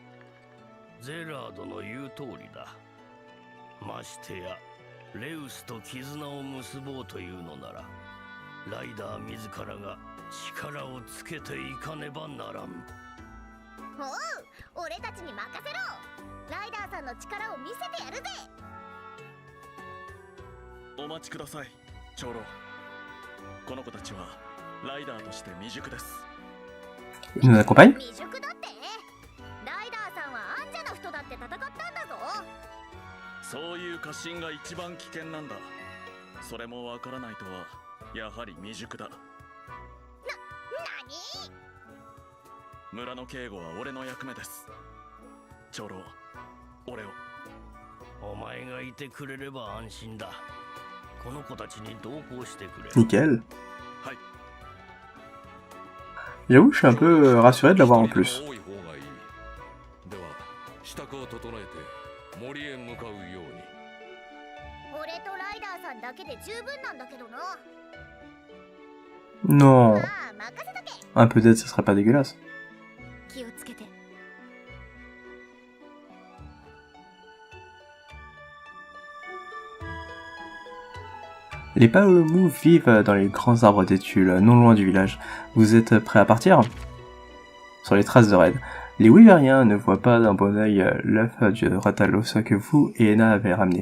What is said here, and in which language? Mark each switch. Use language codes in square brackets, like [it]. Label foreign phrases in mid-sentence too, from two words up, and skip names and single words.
[ja] ゼラードの言う通りだ。ましてやレウスと絆を結ぼうというのなら、ライダー自らが力をつけていかねばならん。おう、俺たちに任せろ。ライダーさんの力を見せてやるぜ。お待ちください、長老。この子たちはライダーとして未熟です。 [fr] Il nous accompagne? [ja] 未熟だって？ライダーさんはアンジャの人だって戦ったんだぞ。そういう過信が一番危険なんだ。それもわからないとはやはり未熟だ。何？村の警護は俺の役目です。長老、俺を。お前がいてくれれば安心だ。この子たちに同行してくれ。 [fr] Nickel. [ja] はい。 [fr] J'avoue, je suis un peu rassuré de l'avoir en plus. [ja] 多い方がいい。では支度を整えて森へ向かうように。俺とライダーさんだけで十分なんだけどな。 [fr] Non. [ja] まあ任せとけ。 [fr] Un peu d'aide, ça serait pas dégueulasse. [ja] 気をつけて。 [fr] Les Paolomou vivent dans les grands arbres d'étules, non loin du village. Vous êtes prêts à partir? Sur les traces de Red. Les Wyveriens ne voient pas d'un bon œil l'œuf du Ratalos que vous et Ena avez ramené.